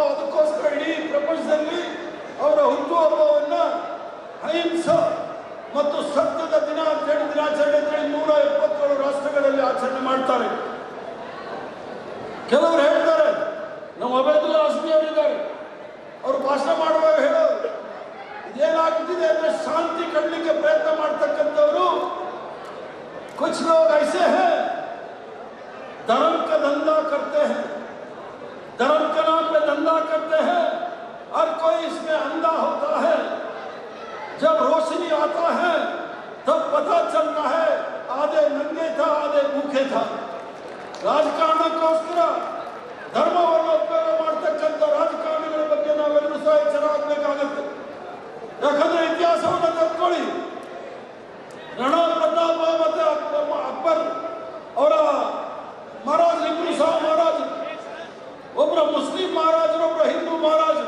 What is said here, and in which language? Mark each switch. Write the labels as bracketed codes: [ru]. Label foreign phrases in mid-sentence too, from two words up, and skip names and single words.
[kn] ಅದಕ್ಕೋಸ್ಕರ ಇಡೀ ಪ್ರಪಂಚದಲ್ಲಿ ಅವರ ಹುಟ್ಟುಹಬ್ಬವನ್ನು ಅಹಿಂಸಾ ಮತ್ತು ಸತ್ಯದ ದಿನ ಅಂತೇಳಿ ದಿನಾಚರಣೆ ಅಂತೇಳಿ 177 ರಾಷ್ಟ್ರಗಳಲ್ಲಿ ಆಚರಣೆ ಮಾಡ್ತಾರೆ. ಕೆಲವರು ಹೇಳ್ತಾರೆ, ನಮ್ಮ ಅಬೇದುಲ್ಲಾ ಹಸ್ಮಿ ಅವರಿದ್ದಾರೆ, ಅವರು ಭಾಷಣ ಮಾಡುವಾಗ ಹೇಳೋರು ಇದೇನಾಗ್ತಿದೆ ಅಂದ್ರೆ ಶಾಂತಿ ಕಟ್ಟಲಿಕ್ಕೆ ಪ್ರಯತ್ನ ಮಾಡ್ತಕ್ಕಂಥವರು [hi] कुछ लोग ऐसे हैं धर्म का धंधा करते हैं, धर्म के नाम पे धंधा करते हैं, हर कोई इसमें अंधा होता है। जब रोशनी आता है तब पता चलता है आधे नंगे था आधे भूखे था। [kn] ರಾಜಕಾರಣಕ್ಕೋಸ್ಕರ ಧರ್ಮವನ್ನು ಉಪಯೋಗ ಮಾಡ್ತಕ್ಕಂಥ ರಾಜಕಾರಣಿಗಳ ಬಗ್ಗೆ ನಾವೆಲ್ಲರೂ ಸಹ ಎಚ್ಚರ ಆಗಬೇಕಾಗತ್ತೆ. ಯಾಕಂದ್ರೆ ಇತಿಹಾಸವನ್ನು ತೆಗೆದುಕೊಳ್ಳಿ, ರಾಣಾ ಪ್ರತಾಪ ಮತ್ತೆ ಅಕ್ಬರ್ ಅವರ ಮಹಾರಾಜ್ ಇಬ್ರು ಸಹ ಮಹಾರಾಜ್, ಒಬ್ಬರ ಮುಸ್ಲಿಂ ಮಹಾರಾಜರು, ಒಬ್ಬರ ಹಿಂದೂ ಮಹಾರಾಜರು.